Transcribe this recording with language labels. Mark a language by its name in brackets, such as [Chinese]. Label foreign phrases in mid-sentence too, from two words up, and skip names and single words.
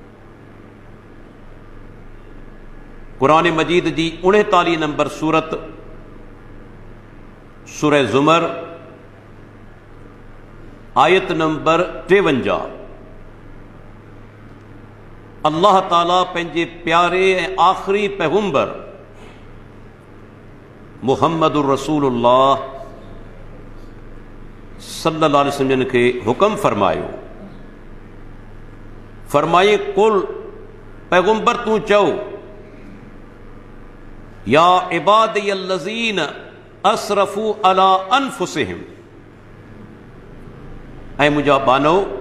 [Sindhi] क़ुरान मजीद जी 39 नंबर सूरत सूरह ज़ुमर आयत नंबर 53 अल्लाह ताला पंहिंजे प्यारे ऐं आख़िरी पैगंबर मुहम्मदुर रसूलुल्लाह [Arabic] صلى الله عليه وسلم [Sindhi] खे हुक्म फरमायो, फरमाए कुल पैगंबर तूं चओ [Arabic] يا عبادي الذين أسرفوا على أنفسهم, [Sindhi] ऐं मुंहिंजा बानो